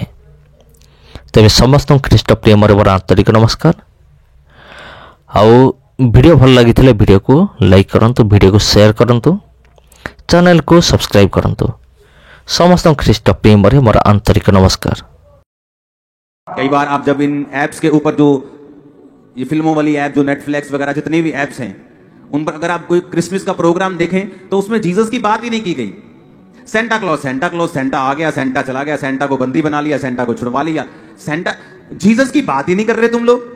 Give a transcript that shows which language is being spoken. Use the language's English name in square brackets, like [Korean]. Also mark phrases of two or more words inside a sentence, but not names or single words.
[Odia] ତେବେ ସମସ୍ତଙ୍କୁ ଖ୍ରୀଷ୍ଟ ପ୍ରେମରେ ମୋର ଆନ୍ତରିକ ନମସ୍କାର। ଆଉ ଭିଡ଼ିଓ ଭଲ ଲାଗିଥିଲେ ଭିଡ଼ିଓକୁ ଲାଇକ୍ କରନ୍ତୁ, ଭିଡ଼ିଓକୁ ସେୟାର କରନ୍ତୁ, ଚ୍ୟାନେଲକୁ ସବସ୍କ୍ରାଇବ୍ କରନ୍ତୁ। ସମସ୍ତଙ୍କୁ ଖ୍ରୀଷ୍ଟ ପ୍ରେମରେ ମୋର ଆନ୍ତରିକ ନମସ୍କାର। [Hindi] कई बार आप जब इन ऐप्स के ऊपर जो ये फिल्मों वाली ऐप जो नेटफ्लिक्स वगैरह जितनी भी ऐप्स हैं उन पर अगर आप कोई क्रिसमस का प्रोग्राम देखें तो उसमें जीसस की बात ही नहीं की गई। सेंटा क्लॉज सेंटा क्लॉज, सेंटा आ गया, सेंटा चला गया, सेंटा को बंदी बना लिया, सेंटा को छुड़वा लिया, सेंटा जीसस की बात ही नहीं कर रहे तुम लोग।